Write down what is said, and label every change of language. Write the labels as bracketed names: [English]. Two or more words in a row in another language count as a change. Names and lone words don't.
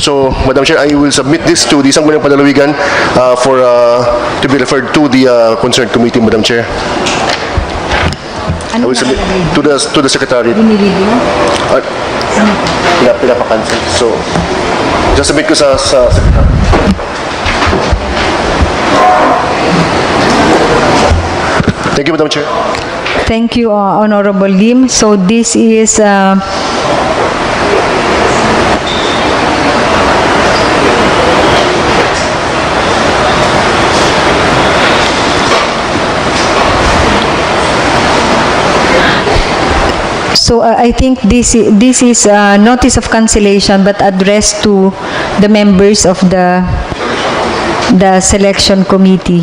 [English] So, Madam Chair, I will submit this to the Sangguniang Panlalawigan for to be referred to the concerned committee, Madam Chair. I will submit to the Secretary. [Filipino] Pinapakancel. So, [English] just submit [Filipino] ko sa Secretary. [English] Thank you, Madam Chair. Thank you, Honorable Lim. So this is so I think this is notice of cancellation, but addressed to the members of the selection committee.